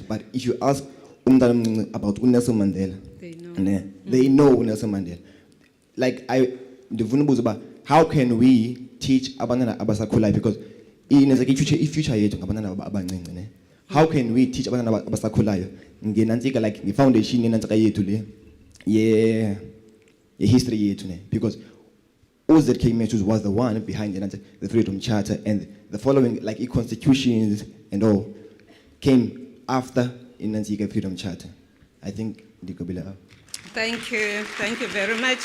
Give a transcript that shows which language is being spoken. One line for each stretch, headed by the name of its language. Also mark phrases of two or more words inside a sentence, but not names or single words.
English: But if you ask about Nelson Mandela, they know Nelson Mandela. Like how can we teach
Xhosa: abantwana abasakhulayo?
English: Because in future
Xhosa: yethu ngabantwana abancinci.
English: How can we teach
Xhosa: abantwana abasakhulayo ngenantsika
English: like the foundation
Xhosa: yenantsika yethu le ye history yethu?
English: Because ZK Matthews was the one behind the Freedom Charter, and the following like constitutions and all came after the Freedom Charter. I think Thank you very much.